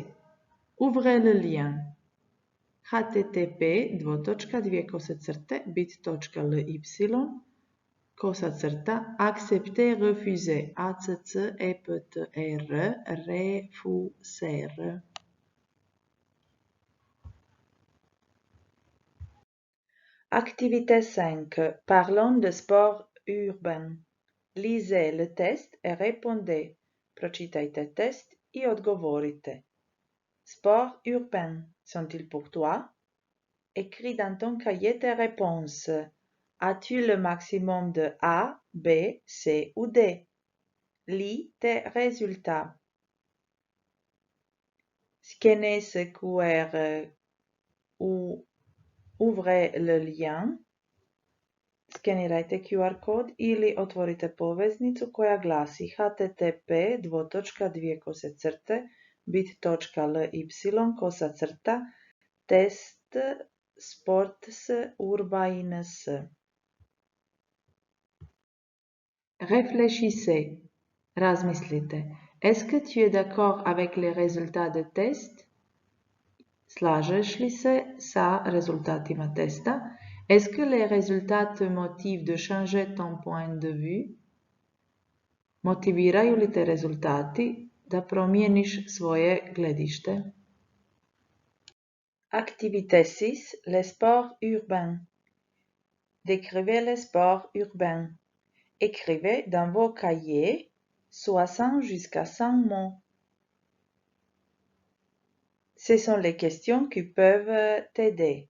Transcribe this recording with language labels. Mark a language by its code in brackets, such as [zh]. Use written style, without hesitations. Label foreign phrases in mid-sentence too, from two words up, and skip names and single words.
[fr] Ouvrez le lien http://bit.ly accepter, refuser, refuser. Activité 5. Parlons de sport urbain. Lisez le test et répondez. [hr] Pročitajte test i odgovorite. [fr] Sport urbain, sont-ils pour toi? Écris dans ton cahier tes réponses. As-tu le maximum de A, B, C ou D? Lis tes résultats. Scannez ce QR ou ouvrez le lien. [hr] Skenirajte QR kod ili otvorite poveznicu koja glasi http://bit.ly/test [fr] sports urbains. Réfléchissez. [hr] Razmislite. [fr] Est-ce que tu es d'accord avec les résultats de test? [hr] Slažeš li se sa rezultatima testa? [fr] Est-ce que les résultats te motivent de changer ton point de vue? [hr] Motiviraju li te rezultati da promijeniš svoje gledište? [fr] Activité 6. Les sports urbains. Décrivez les sports urbains. Écrivez dans vos cahiers 60 jusqu'à 100 mots. Ce sont les questions qui peuvent t'aider.